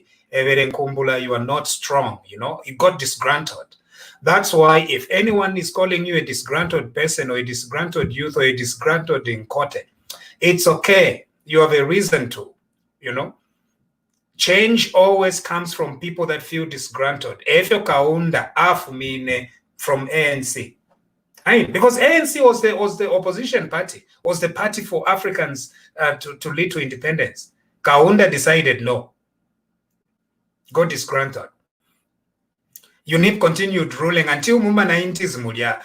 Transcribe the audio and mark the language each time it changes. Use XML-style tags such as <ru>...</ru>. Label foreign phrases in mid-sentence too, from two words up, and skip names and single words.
<en>You are not strong, you know. He got disgruntled. That's why if anyone is calling you a disgruntled person or a disgruntled youth or a disgruntled in court, it's okay. You have a reason to, you know. Change always comes from people that feel disgruntled.</en> <bem>Efyo Kaunda afumine</bem> <en>from ANC. Because ANC was the opposition party, was the party for Africans to lead to independence. Kaunda decided no. Got disgruntled. You need continued ruling until</en> <bem>Muma 90s Mulia.</bem>